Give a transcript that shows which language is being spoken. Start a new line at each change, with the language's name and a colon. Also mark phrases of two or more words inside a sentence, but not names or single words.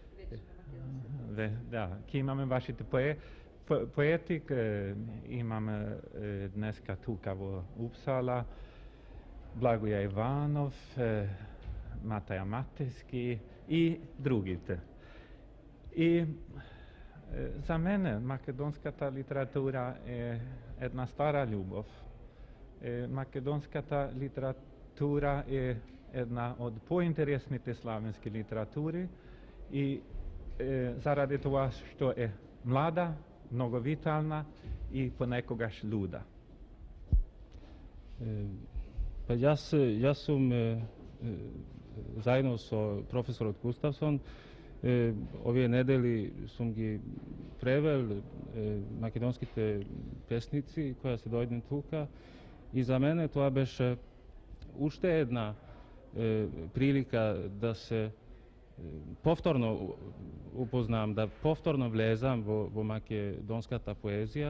Macedonian: Да, ќе имаме вашите поети, имаме днеска тука во Упсала, Благоја Иванов, Матаја Матески и другите. И за мене македонската литература е една стара љубов. Македонската литература је једна од поинтересните славенске литератури и заради тога што је млада, много витална и понекогаш луда. Па ја сам заједно с професором Gustafsson ове недели сам ги превел македонските песници која се дојдем тука и за мене то беше уште једна прилика да се повторно упознам, да повторно влезам во македонската поезија.